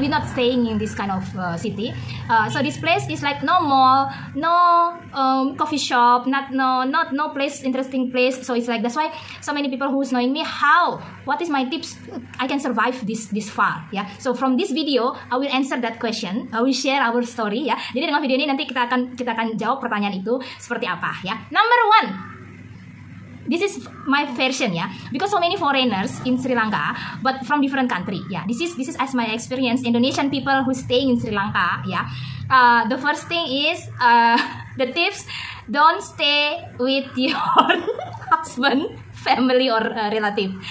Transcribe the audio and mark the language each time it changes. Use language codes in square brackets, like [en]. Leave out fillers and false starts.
[en] We not staying in this kind of city. So this place is like no mall, no coffee shop, no place, interesting place. So it's like, that's why so many people who's knowing me, what is my tips I can survive this far ya. So from this video I will answer that question. I will share our story ya. [id] Jadi dengan video ini nanti kita akan jawab pertanyaan itu seperti apa ya. [en] Number one, this is my version ya, because so many foreigners in Sri Lanka, but from different country. Yeah, this is as my experience. Indonesian people who staying in Sri Lanka. Yeah, the first thing is the tips: don't stay with your husband, family, or relative.